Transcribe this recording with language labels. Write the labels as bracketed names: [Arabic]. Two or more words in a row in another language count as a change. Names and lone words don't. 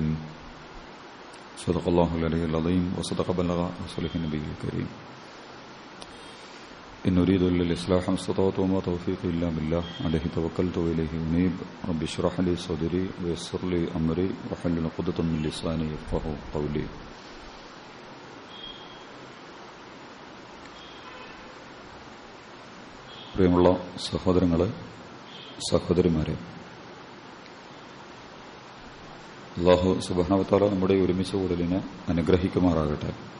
[Arabic] صدق الله العلي العظيم وصدق بلغ رسوله النبي الكريم. إن أريد إلا الإصلاح ما استطعت وما توفيقي إلا بالله عليه توكلت وإليه أنيب. رب اشرح لي صدري ويسر لي أمري واحلل عقدة من لساني يفقهوا قولي. [Malayalam] പ്രിയമുള്ള സഹോദരങ്ങളെ, സഹോദരിമാരെ, [Arabic] الله سبحانه وتعالى [Malayalam] നമ്മുടെ ഒരുമിച്ച് കൂടലിനെ അനുഗ്രഹിക്കുമാറാകട്ടെ.